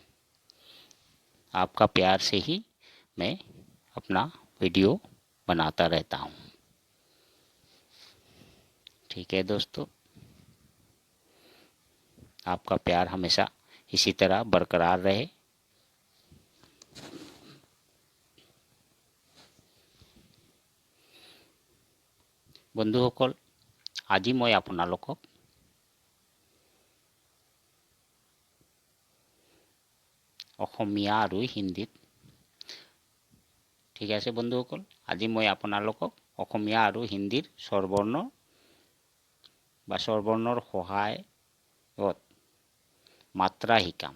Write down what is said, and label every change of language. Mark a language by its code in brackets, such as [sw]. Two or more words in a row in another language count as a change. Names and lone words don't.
[hi] आपका प्यार से ही मैं अपना वीडियो बनाता रहता हूँ। ठीक है दोस्तों? आपका प्यार हमेशा इसी तरह बरकरार रहे। [as] বন্ধুসকল, আজি মই আপোনালোকক অসমীয়া আৰু হিন্দীত, ঠিক আছে বন্ধুসকল, আজি মই আপোনালোকক অসমীয়া আৰু হিন্দীৰ স্বৰবৰ্ণ বা স্বৰবৰ্ণৰ সহায়ত মাত্ৰা শিকাম।